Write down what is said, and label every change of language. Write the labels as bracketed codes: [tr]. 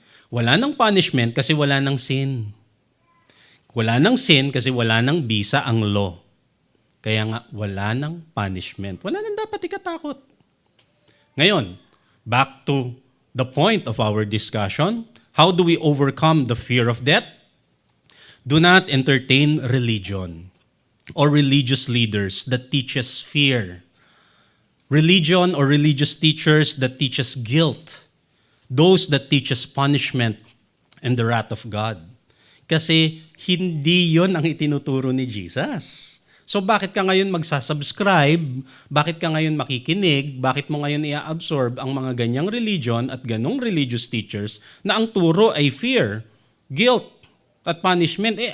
[tl] Wala ng punishment kasi wala ng sin. Wala ng sin kasi wala ng bisa ang law. Kaya nga, wala ng punishment. Wala nang dapat ikatakot. [en] Ngayon, back to the point of our discussion. How do we overcome the fear of death? Do not entertain religion or religious leaders that teaches fear. Religion or religious teachers that teaches guilt. Those that teaches punishment and the wrath of God. [tl] Kasi hindi yon ang itinuturo ni Jesus. So bakit ka ngayon magsasubscribe? Bakit ka ngayon makikinig? Bakit mo ngayon i-absorb ang mga ganyang religion at ganong religious teachers na ang turo ay fear, guilt, at punishment?